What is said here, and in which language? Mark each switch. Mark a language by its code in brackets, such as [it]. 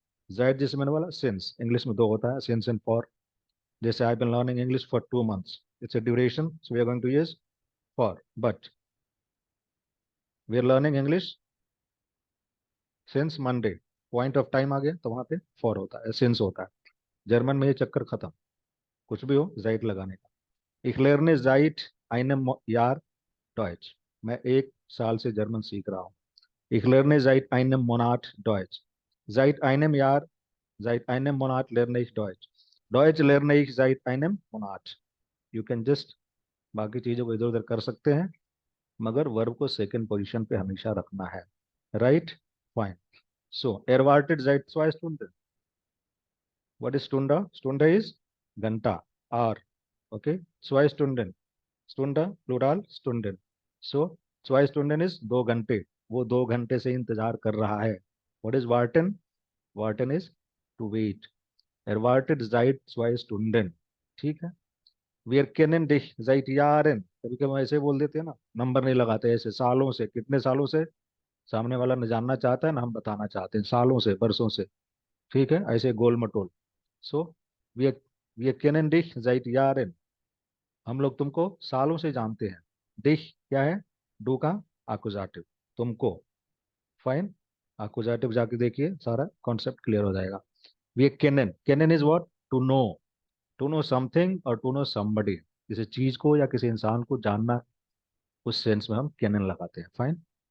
[en] जाइट [hi] जैसे मैंने बोला [en] since, [hi] इंग्लिश में दो होता है, [en] Since and for. जैसे I been learning English for 2 months. It's a duration, so we are going to use for. But we are learning English since Monday. [hi] Point of time आ गया तो वहां पे for होता है, सिंस होता है. German में ये चक्कर खत्म. कुछ भी हो जाइट लगाने का. [de] Ich lerne seit einem Jahr Deutsch. [hi] मैं 1 साल से जर्मन सीख रहा हूँ. [de] Ich lerne seit einem Monat Deutsch. Seit einem Jahr, seit einem Monat lerne ich Deutsch. Deutsch lerne ich seit einem Monat. [en] You can just [hi] बाकी चीजों को इधर उधर कर सकते हैं, मगर वर्ब को सेकंड पोजीशन पे हमेशा रखना है. Right. Fine. [de] सो erwartet seit 2 Stunden. [en] What is Stunde? Stunde is घंटा, hour. [de] Okay. 2 Stunden. स्टुंडा प्लूरल स्टुंडन. [hi] So 2 Stunden is 2 घंटे. वो 2 घंटे से इंतजार कर रहा है. [en] What is वार्टन? वार्टन is to wait. [de] erwartet seit 2 Stunden. ठीक है. wir kennen dich seit Jahren. [hi] कभी कभी हम ऐसे बोल देते हैं ना, नंबर नहीं लगाते, ऐसे सालों से. कितने सालों से? सामने वाला न जानना चाहता है ना हम बताना चाहते हैं, सालों से, बरसों से. ठीक है. ऐसे गोल मटोल. [de] सो wir wir kennen dich seit Jahren. [hi] हम लोग तुमको सालों से जानते हैं. दिख क्या है? डू का आकुजाटिव. तुमको. फाइन. आकुजाटिव जाके देखिए, सारा कॉन्सेप्ट क्लियर हो जाएगा. ये Kenin. [en] केनन is what? To know. To know something [hi] और [en] To know somebody. [hi] किसी चीज को या किसी इंसान को जानना, उस सेंस में हम केनन लगाते हैं. फाइन.